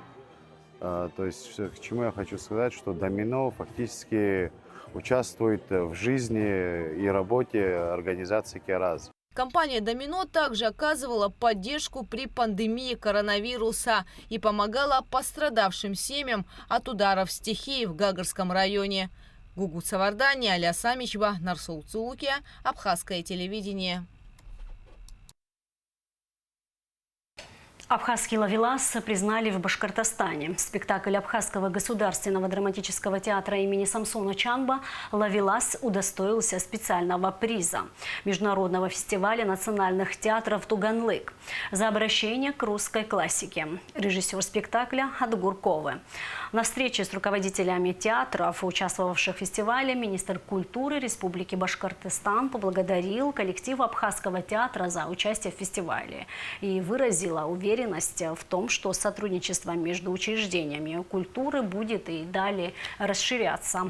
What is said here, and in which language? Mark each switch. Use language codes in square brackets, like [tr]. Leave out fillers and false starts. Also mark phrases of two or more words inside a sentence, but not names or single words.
[ru] То есть к чему я хочу сказать, что «Домино» фактически участвует в жизни и работе организации «Киарас». Компания «Домино» также оказывала поддержку при пандемии коронавируса и помогала пострадавшим семьям от ударов стихии в Гагарском районе. Гугут Савардани, Аля Самичба, Нарсул Цулукия, Абхазское телевидение. Абхазский «Ловелас» признали в Башкортостане. Спектакль Абхазского государственного драматического театра имени Самсона Чанба «Ловелас» удостоился специального приза Международного фестиваля национальных театров «Туганлык» за обращение к русской классике. Режиссер спектакля Адгур Ковы. На встрече с руководителями театров, участвовавших в фестивале, министр культуры Республики Башкортостан поблагодарил коллектив Абхазского театра за участие в фестивале и выразила уверенность уверенность в том, что сотрудничество между учреждениями культуры будет и далее расширяться.